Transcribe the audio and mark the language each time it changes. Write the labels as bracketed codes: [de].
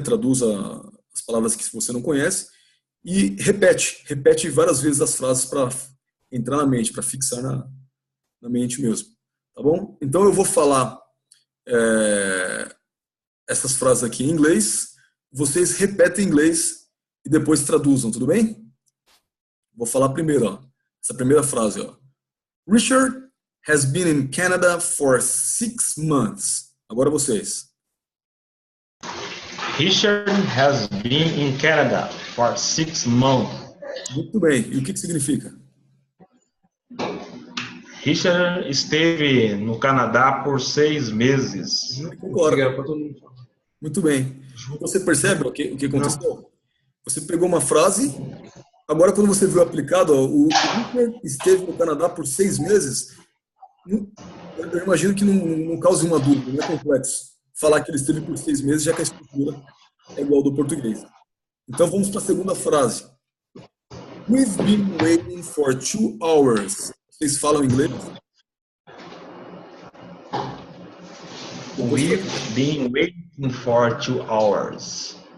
[pt] Traduz as palavras que você não conhece e repete várias vezes as frases para entrar na mente, para fixar na mente mesmo, tá bom? Então eu vou falar essas frases aqui em inglês, vocês repetem em inglês e depois traduzam, tudo bem? Vou falar primeiro, ó, essa primeira frase, ó. [en] Richard has been in Canada for 6 months. [pt] Agora vocês. [en] Richard has been in Canada for 6 months. [pt] Muito bem. E o que significa? Richard esteve no Canadá por 6 meses. Concordo. Muito bem. Você percebe o que aconteceu? Não. Você pegou uma frase, agora quando você viu aplicado, ó, o Richard esteve no Canadá por 6 meses, eu imagino que não cause uma dúvida, não é complexo falar que ele esteve por 6 meses, já que a estrutura é igual ao do português. Então vamos para a segunda frase. [en] We've been waiting for 2 hours. [pt] Vocês falam inglês? [en] We've been waiting for 2 hours.